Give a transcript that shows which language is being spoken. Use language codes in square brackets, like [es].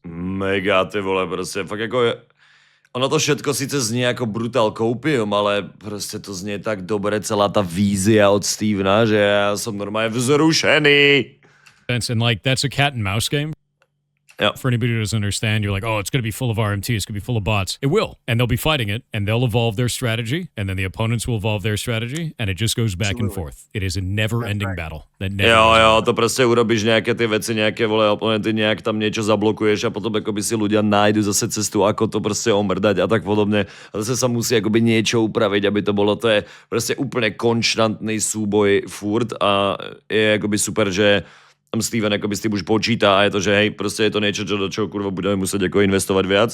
[sk] Mega, ty vole, prostě, fakt jako je... Ono to všetko sice znie jako Brutal Copium, ale prostě to znie tak dobre, celá ta vízia od Stevena, že já jsem normálně vzrušený. [en] And like, that's a cat and mouse game. Yep. For anybody who doesn't understand, you're like, oh, it's going to be full of RMT, it's going to be full of bots. It will, and they'll be fighting it, and they'll evolve their strategy, and then the opponents will evolve their strategy, and it just goes back and forth. It is a never-ending battle. That never [sk] Jo, to prostě urobíš nějaké ty věci, nějaké, vole, oponenty, nějak tam niečo zablokuješ a potom akoby si ľudia nájdu zase cestu, ako to prostě omrdať a tak podobne. A zase sa musí akoby niečo upraviť, aby to bolo, to je prostě úplne konštantný súboj furt a je akoby super, že tam Steven akoby s tým už počíta a je to, že hej, prostě je to niečo, do čoho kurva budeme muset jako investovat viac.